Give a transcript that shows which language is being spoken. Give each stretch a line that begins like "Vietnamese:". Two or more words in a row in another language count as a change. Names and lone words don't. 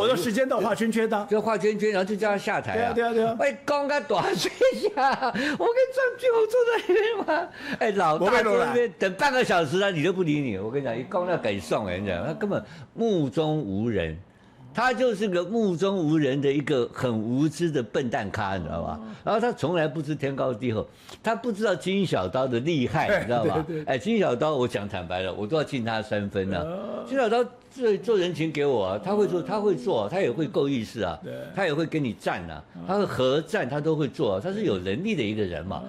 Chinese: 我說時間到畫圈圈的，就畫圈圈，然後就叫他下台啊，對啊，哎，剛剛短睡下，我跟張俊宏坐在裡面嘛，哎，老大坐在那邊等半個小時啊，你都不理你，我跟你講，一剛要給送哎，你講他根本目中無人。他就是個目中無人的一個很無知的笨蛋咖，你知道吧？然後他從來不知天高地厚，他不知道金小刀的厲害，你知道吧？哎，金小刀，我講坦白了，我都要敬他3分啊。金小刀做人情給我啊，他會做，他也會夠意思啊，他也會跟你站啊，他會合戰，他都會做啊，他是有能力的一個人嘛。